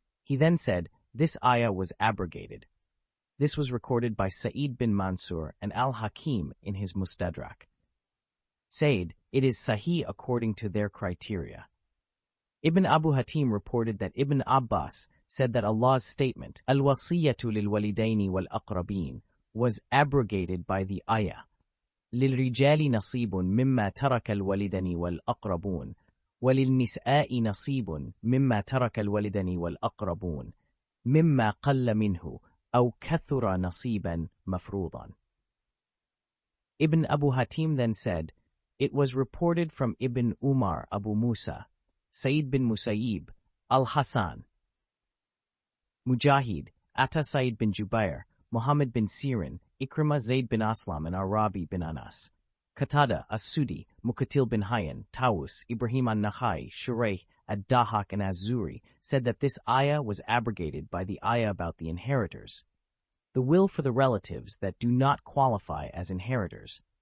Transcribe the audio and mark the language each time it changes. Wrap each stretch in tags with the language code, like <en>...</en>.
<en>He then said, this ayah was abrogated. This was recorded by Sa'id bin Mansur and Al-Hakim in his Mustadrak. Said, it is sahih according to their criteria. Ibn Abu Hatim reported that Ibn Abbas said that Allah's statement,</en> <ar>Al-wasiyyatu lil walidaini wal aqrabin,</ar> <en>was abrogated by the ayah.</en> <ar>للرجال نصيب مما ترك الوالدان والأقربون وللنساء نصيب مما ترك الوالدان والأقربون مما قل منه أو كثر نصيبا مفروضا.</ar> <en>Ibn Abu Hatim then said, it was reported from Ibn Umar Abu Musa, Sa'id bin Musayyib, Al-Hasan, Mujahid, Atta Sa'id bin Jubair, Muhammad bin Sirin, Ikrimah Zayd bin Aslam and Arabi bin Anas, Qatada, As-Sudi, Muqatil bin Hayyan, Tawus, Ibrahim an-Nakhai, Shuraih, Ad-Dahak and Az-Zuri said that this ayah was abrogated by the ayah about the inheritors, the will for the relatives that do not qualify as inheritors.</en>